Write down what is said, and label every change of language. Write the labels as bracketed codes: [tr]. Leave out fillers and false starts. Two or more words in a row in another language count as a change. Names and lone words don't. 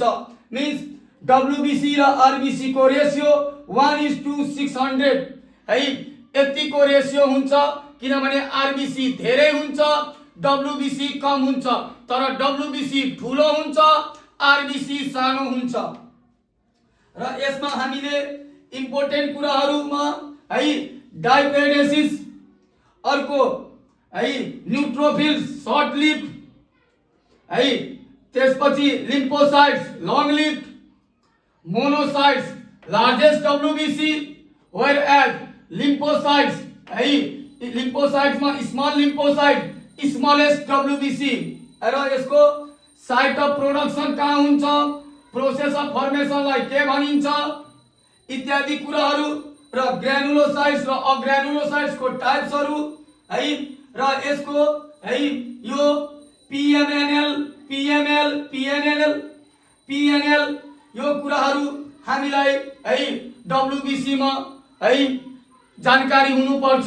[en] means WBC [ne] र आरबीसी को रेशियो 1:600 है, यतिको रेशियो हुन्छ, किनभने आरबीसी धेरै हुन्छ, डब्ल्युबीसी कम हुन्छ, तर डब्ल्युबीसी ठूलो हुन्छ, आरबीसी सानो हुन्छ। र यसमा हामीले इम्पोर्टेन्ट कुराहरुमा है डाइपेडेसिस, अर्को है [en] neutrophils short lived [ne] है, त्यसपछि [en] lymphocytes long lived, monocytes largest WBC, whereas lymphocytes [ne] है लिम्फोसाइट्स में [en] small lymphocyte smallest WBC. [ne] र यसको [en] site of production [ne] कहाँ हुन्छ, [en] process of formation [ne] लाई के भनिन्छ इत्यादि कुराहरु, र ग्रानुलोसाइट्स र अग्रानुलोसाइट्स को टाइप्सहरु है, र यसको है यो PNL यो कुराहरु हामीलाई है डब्ल्युबीसी मा है जानकारी हुनु पर्छ।